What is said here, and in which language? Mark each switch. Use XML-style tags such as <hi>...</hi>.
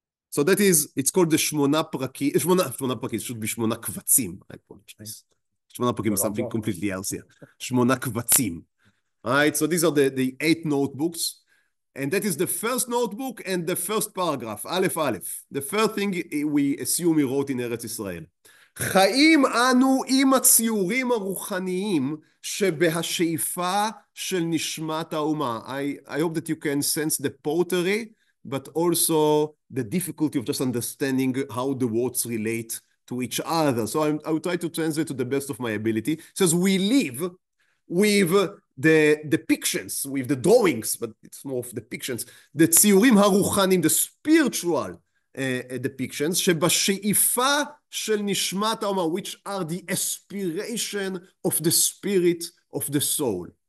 <en>So that is, it's called the Shmona Prakim. Shmona Prakim, it should be Shmona Kvatzim. I apologize. Shmona Prakim is something completely else here. Shmona Kvatzim. All right, so these are the 8 notebooks. And that is the first notebook and the first paragraph, Aleph Aleph. The first thing we assume he wrote in Eretz Israel.</en> <he>חיים אנו עם הציורים הרוחניים שבהשאיפה של נשמת האומה.</he> <en>I hope that you can sense the pottery, but also the difficulty of just understanding how the words relate to each other. So I will try to translate to the best of my ability. It says, we live with the depictions, with the drawings, but it's more of depictions, the</en> <he>ציורים הרוחניים,</he> <en>the spiritual depictions,</en> <he>שבשאיפה של נשמת האומה,</he> <en>which are the aspiration of the spirit of the soul.</en>